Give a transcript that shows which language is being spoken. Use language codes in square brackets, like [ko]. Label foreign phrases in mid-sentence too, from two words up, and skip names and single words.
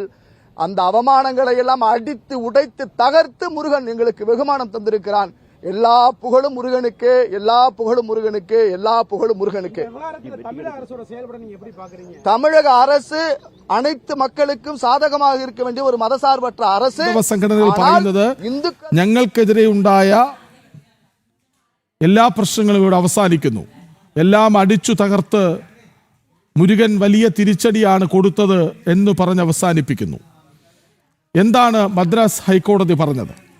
[ta] அந்த அவமானங்களை எல்லாம் அடித்து உடைத்து தகர்த்து முருகன் எங்களுக்கு வெகுமானம் தந்திருக்கிறான். எல்லா புகழும் முருகனுக்கு, எல்லா புகழும் முருகனுக்கு, எல்லா புகழும் முருகனுக்கு. தமிழக அரசு அனைத்து மக்களுக்கும் சாதகமாக இருக்க வேண்டிய ஒரு மதசார்பற்ற அரசு. [ml] സംഘടനകൾ പറയുന്നത് ഞങ്ങൾക്കെതിരെ ഉണ്ടായ എല്ലാ പ്രശ്നങ്ങളും ഇവിടെ അവസാനിക്കുന്നു, എല്ലാം അടിച്ചു തകർത്ത് മുരുകൻ വലിയ തിരിച്ചടിയാണ് കൊടുത്തത് എന്ന് പറഞ്ഞ് അവസാനിപ്പിക്കുന്നു. എന്താണ് മദ്രാസ് ഹൈക്കോടതി പറഞ്ഞത്?